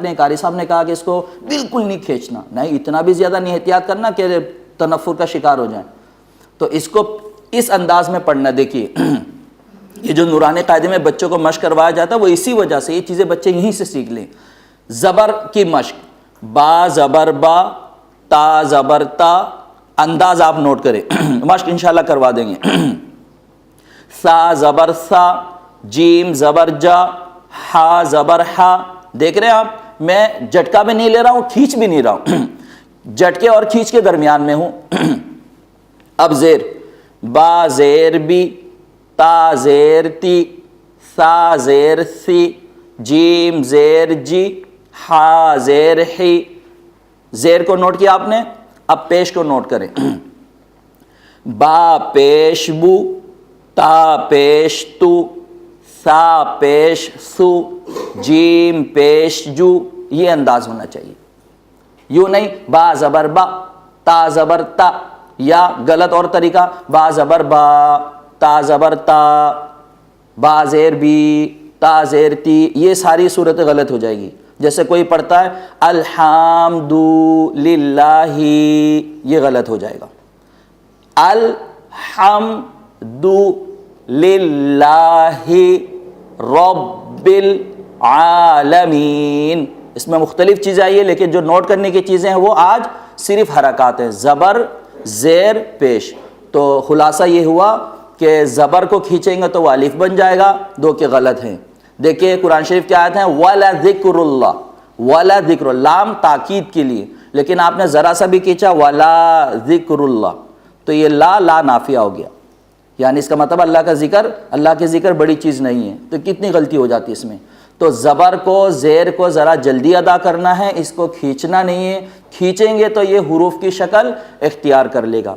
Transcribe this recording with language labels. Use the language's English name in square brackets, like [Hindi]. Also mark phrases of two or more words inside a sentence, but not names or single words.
[Urdu] اپنے قاری صاحب نے کہا کہ اس کو بالکل نہیں کھینچنا, نہیں اتنا بھی زیادہ نہیں احتیاط کرنا کہ تنفر کا شکار ہو جائیں. تو اس کو اس انداز میں پڑھنا. دیکھیے یہ جو نورانی قاعدے میں بچوں کو مشق کروایا جاتا ہے وہ اسی وجہ سے, یہ چیزیں بچے یہیں سے سیکھ لیں. زبر کی مشق, با زبر با, تا زبر تا, انداز آپ نوٹ کریں, مشق [Arabic] انشاءاللہ [Urdu] کروا دیں گے. سا زبر سا, جیم زبر جا, ہا زبر ہا. دیکھ رہے ہیں آپ, میں جھٹکا بھی نہیں لے رہا ہوں, کھینچ بھی نہیں رہا ہوں, جھٹکے اور کھینچ کے درمیان میں ہوں. اب زیر, با زیر بی, تا زیر تی, سا زیر سی, جیم زیر جی, ہا زیر ہی. زیر کو نوٹ کیا آپ نے, اب پیش کو نوٹ کریں. با پیش بو, تا پیش تو, سا پیش سو, جیم پیش جو. یہ انداز ہونا چاہیے, یوں نہیں با زبر با, تا زبر تا, یا غلط اور طریقہ با زبر با, تا زبر تا, با زیر بی, تا زیر تی. یہ ساری صورتیں غلط ہو جائے گی. جیسے کوئی پڑھتا ہے [Arabic] الحمد للہ, [Urdu] یہ غلط ہو جائے گا. [Arabic] الحمد للہ رب العالمین. [Urdu] اس میں مختلف چیزیں آئی ہیں لیکن جو نوٹ کرنے کی چیزیں ہیں وہ آج صرف حرکات ہیں، زبر زیر پیش۔ تو خلاصہ یہ ہوا کہ زبر کو کھینچیں گے تو وہ الف بن جائے گا، دو کے غلط ہیں۔ دیکھیے قرآن شریف کی آیت ہیں [Arabic] وَلَذِكْرُ اللَّهِ، [Urdu] وَلَذِكْرُ، لام تاکید کے لیے، لیکن آپ نے ذرا سا بھی کھینچا [Arabic] وَلَذِكْرُ اللَّهِ، [Urdu] تو یہ لا نافیہ ہو گیا، یعنی اس کا مطلب اللہ کے ذکر بڑی چیز نہیں ہے۔ تو کتنی غلطی ہو جاتی اس میں۔ تو زبر کو زیر کو ذرا جلدی ادا کرنا ہے، اس کو کھینچنا نہیں ہے، کھینچیں گے تو یہ حروف کی شکل اختیار کر لے گا۔